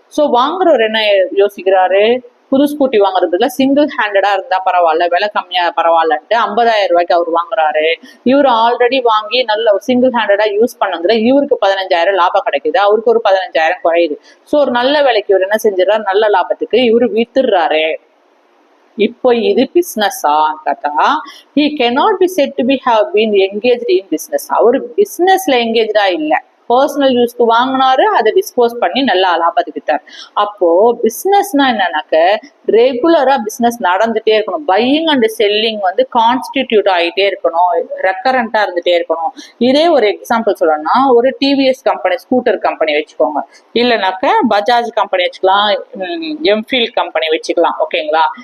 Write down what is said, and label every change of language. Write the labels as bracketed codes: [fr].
[ta] So வாங்குறவர் என்ன யோசிக்கிறாரு? புது ஸ்கூட்டி வாங்குறதுல சிங்கிள் ஹேண்டடா இருந்தா பரவாயில்ல, விலை கம்மியா பரவாயில்லன்ட்டு 50,000 ரூபாய்க்கு அவர் வாங்குறாரு. இவர் ஆல்ரெடி வாங்கி நல்ல சிங்கிள் ஹேண்டடா யூஸ் பண்ணதுல இவருக்கு 15,000 லாபம் கிடைக்குது, அவருக்கு ஒரு 15,000 குறையுது. ஸோ ஒரு நல்ல விலைக்கு இவர் என்ன செஞ்சிடறாரு? நல்ல லாபத்துக்கு இவரு வித்துடுறாரு. இப்போ இது பிசினஸா கேட்டா, [en] he cannot be said to be have been engaged in business. [ta] அவர் பிசினஸ்ல எங்கேஜ்டா இல்ல, பர்சனல் யூஸ்க்கு வாங்கினாரு, அதை டிஸ்போஸ் பண்ணி நல்லா லாபத்துக்கு வித்தார். அப்போ பிசினஸ்னா என்னன்னாக்க ரெகுலரா பிசினஸ் நடந்துட்டே இருக்கணும். பையிங் அண்ட் செல்லிங் வந்து கான்ஸ்டிடியூட் ஆகிட்டே இருக்கணும், ரெக்கரண்டா இருந்துட்டே இருக்கணும். இதே ஒரு எக்ஸாம்பிள் சொல்லணும்னா, ஒரு டிவிஎஸ் கம்பெனி, ஸ்கூட்டர் கம்பெனி வச்சுக்கோங்க, இல்லைனாக்க பஜாஜ் கம்பெனி வச்சுக்கலாம், எம்ஃபீல்ட் கம்பெனி வச்சுக்கலாம். ஓகேங்களா?